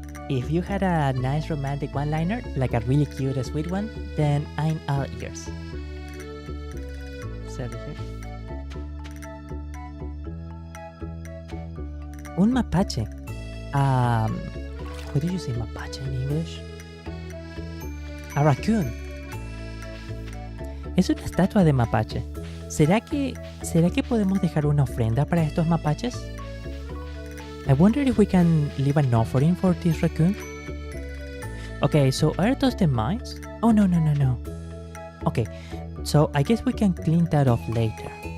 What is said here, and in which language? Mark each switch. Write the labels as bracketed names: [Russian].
[English] If you had a nice romantic one-liner, like a really cute, sweet one, then I'm all ears. Sorry here. [Spanish] Un mapache. [English] What did you say mapache in English? A raccoon. [Spanish] Es una estatua de mapache. ¿Será que podemos dejar una ofrenda para estos mapaches? [English] I wonder if we can leave an offering for this raccoon. Okay, so are those the mines? Oh, no. Okay, so I guess we can clean that off later.